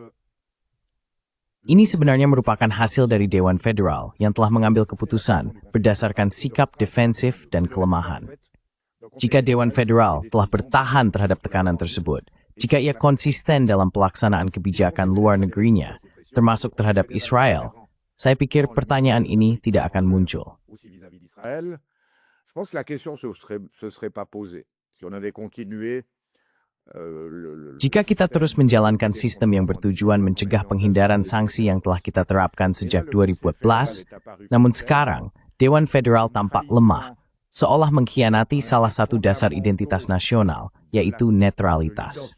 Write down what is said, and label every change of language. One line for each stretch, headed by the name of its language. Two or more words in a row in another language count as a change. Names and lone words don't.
Indonesian: Ini sebenarnya merupakan hasil dari Dewan Federal yang telah mengambil keputusan berdasarkan sikap defensif dan kelemahan. Jika Dewan Federal telah bertahan terhadap tekanan tersebut, jika ia konsisten dalam pelaksanaan kebijakan luar negerinya, termasuk terhadap Israel, saya pikir pertanyaan ini tidak akan muncul.
French: Je pense que la question se serait pas posée. Si on avait continué
Indonesian: Jika kita terus menjalankan sistem yang bertujuan mencegah penghindaran sanksi yang telah kita terapkan sejak 2014, namun sekarang Dewan Federal tampak lemah, seolah mengkhianati salah satu dasar identitas nasional, yaitu netralitas.